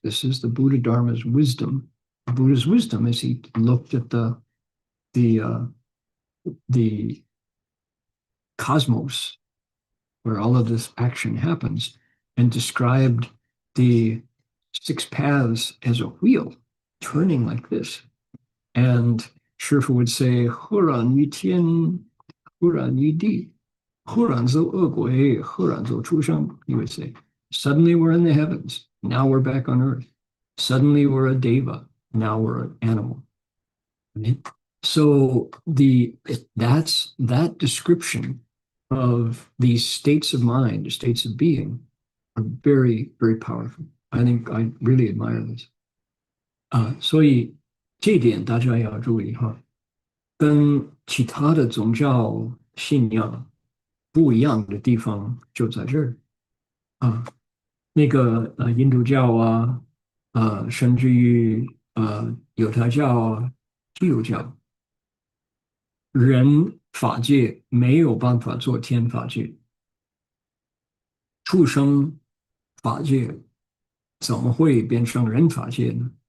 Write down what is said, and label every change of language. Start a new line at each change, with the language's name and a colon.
English: This is the Buddha Dharma's wisdom. Buddha's wisdom as he looked at the cosmos where all of this action happens and described the six paths as a wheel, turning like this. And
Chinese: 师父
English: would say,
Chinese: 赫然于天，忽然于地，忽然走恶鬼，忽然走畜生.
English: He would say, suddenly we're in the heavens, now we're back on earth. Suddenly we're a deva, now we're an animal. Right? So that description of these states of mind, states of being, are very, very powerful. I think I really admire this.
Chinese: 所以这点大家要注意哈，跟其他的宗教信仰不一样的地方就在这儿啊。那个印度教啊，甚至于犹太教啊、基督教，人法界没有办法做天法界，畜生法界怎么会变成人法界呢？